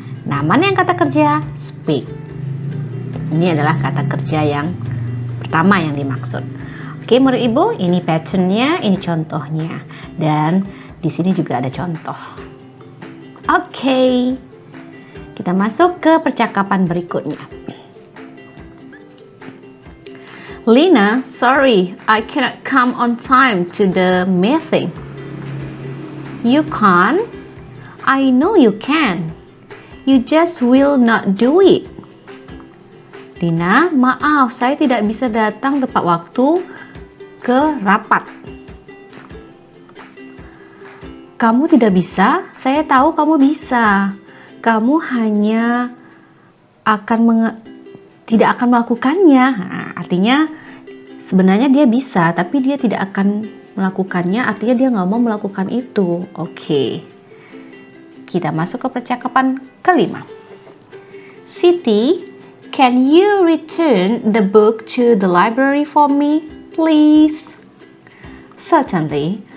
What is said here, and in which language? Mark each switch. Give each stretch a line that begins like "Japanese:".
Indonesian: Nah, mana yang kata kerja? Speak. Ini adalah kata kerja yang pertama yang dimaksud. Oke, murid ibu, ini patternnya, ini contohnya. Dan di sini juga ada contoh. Oke, kita masuk ke percakapan berikutnya.
English: Lina, sorry, I cannot come on time to the meeting. You can't? I know you can. You just will not do it.
Indonesian: Lina, maaf, saya tidak bisa datang tepat waktu ke rapat. Kamu tidak bisa? Saya tahu kamu bisa. Kamu hanya tidak akan melakukannya. Nah, artinya sebenarnya dia bisa, tapi dia tidak akan melakukannya. Artinya dia nggak mau melakukan itu. Oke. Kita masuk ke percakapan kelima.
English: Siti, can you return the book to the library for me, please? Certainly.